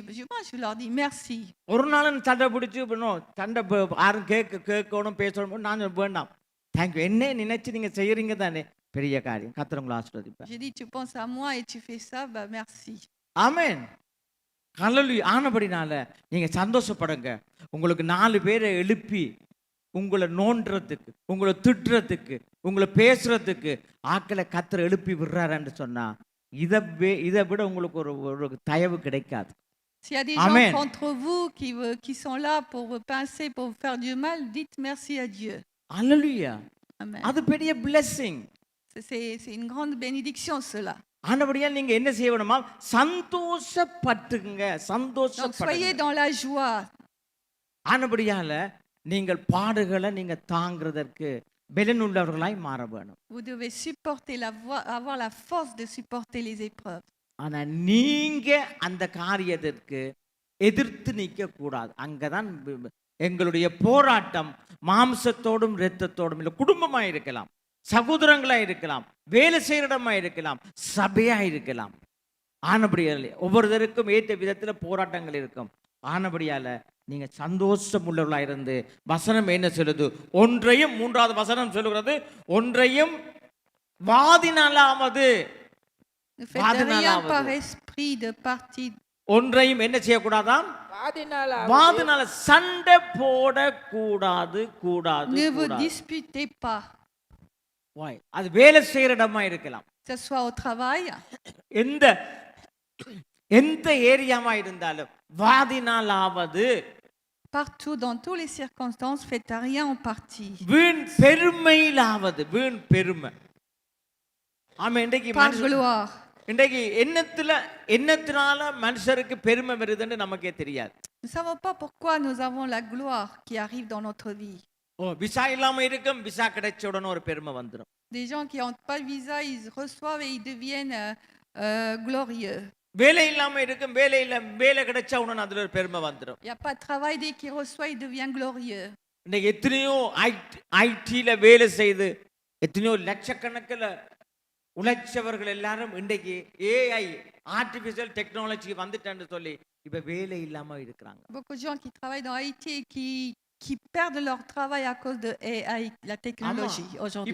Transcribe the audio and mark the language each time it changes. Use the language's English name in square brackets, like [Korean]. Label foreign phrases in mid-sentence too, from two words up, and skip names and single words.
[French] Moi, je leur dis merci. [Tamil] ஒரு நாளும் சண்டை பிடிச்சி சண்டை யாரும் கேட்கணும் பேசணும், நான் வேண்டாம், தேங்க்யூ. என்ன நினைச்சு நீங்க செய்யறீங்க தானே பெரிய காரியம். கர்த்தர் உங்களை ஆசீர்வதிப்பார். [French] Je dis, tu penses à moi et tu fais ça, merci. [Tamil] ஆமென். ஹல்லேலூயா. ஆனபடினால நீங்க சந்தோஷப்படுங்க. உங்களுக்கு 4 பேரை எழுப்பி உங்களை நோண்டுறதுக்கு, உங்களை திட்டுறதுக்கு, உங்களை பேசுறதுக்கு ஆக்களை கர்த்தர் எழுப்பி விடுறாருன்னு சொன்னா இதை விட உங்களுக்கு ஒரு தயவு கிடைக்காது. [French] S'il y a des gens contre vous qui sont là pour vous pincer, pour vous faire du mal, dites merci à Dieu. [Tamil] ஹல்லேலூயா. [French] Amen. [Tamil] அது பெரிய blessing. [French] C'est une grande bénédiction cela. [Tamil] ஆனபடியால் நீங்க என்ன செய்யணுமா, சந்தோஷப்பட்டுங்க, [French] Donc soyez [Tamil] சந்தோஷப்படுங்க. [French] dans la joie. [Tamil] ஆனபடியால நீங்கள் பாடுகளை நீங்க தாங்கிறதற்கு பெலனுள்ளவர்களாய் மாற வேணும். [French] Vous devez supporter avoir la force de supporter les épreuves. [Tamil] ஆனா நீங்க அந்த காரியத்திற்கு எதிர்த்து நிற்க கூடாது. அங்கதான் எங்களுடைய போராட்டம் மாம்சத்தோடும் இரத்தத்தோடும் இல்லை, குடும்பமா இருக்கலாம், சகோதரங்களா இருக்கலாம், வேலை செய்யற இடமா இருக்கலாம், சபையா இருக்கலாம். ஆனபடியால ஒவ்வொருத்தருக்கும் ஏற்ற விதத்துல போராட்டங்கள் இருக்கும். ஆனபடியால நீங்க சந்தோஷம் உள்ளவர்களா இருந்து, வசனம் என்ன சொல்லுது, ஒன்றையும், மூன்றாவது வசனம் சொல்லுகிறது, ஒன்றையும் வாதினாலாவது, [French] Ne faites rien par esprit de parti. [Tamil] ஒன்றையும் என்ன செய்யக்கூடாதாம், வாதினாலாவது வாதினால சண்டை போடக்கூடாது, கூடாது, [French] Ne vous [Tamil] கூடாது. [French] disputez pas. Why? [Tamil] அது வேலை செய்யற இடமா இருக்கலாம், [French] Que ce soit au travail, [Tamil] எந்த ஏரியாமா இருந்தாலும் வாதினாலாவது, [French] partout, dans toutes les circonstances, faites rien en partie. [Tamil] வீண் பெருமையிலாவது, வீண் பெருமை. ஆமா, இன்றைக்கு [French] Par gloire. [Tamil] இன்றைக்கு என்னத்தினால மனுஷருக்கு பெருமை வருதுன்னு நமக்கே தெரியாது. [French] Nous ne savons pas pourquoi nous avons la gloire qui arrive dans notre vie. [Tamil] ஓ, விசா இல்லாம இருக்கும், விசா கிடைச்ச உடனே ஒரு பெருமை வந்துடும். [French] Des gens qui n'ont pas de visa, ils reçoivent et ils deviennent glorieux. [Tamil] வேலை இல்லாம இருக்கும், வேலை கிடைச்ச உடனே அதுல ஒரு பெருமை வந்துடும். [French] Il n'y a pas de travail, dès qu'il reçoit, il devient glorieux. [Tamil] இன்னைக்கு எத்தனையோ ஐடில வேலை செய்து எத்தனையோ லட்சக்கணக்கில் உழைச்சவர்கள் எல்லாரும் இன்றைக்கு [English] AI artificial technology [Tamil] வந்துட்டேன்னு சொல்லி இப்ப வேலை இல்லாம இருக்கிறாங்க. [French] Beaucoup de gens qui travaillent dans IT et qui perdent leur travail à cause de AI, la technologie aujourd'hui.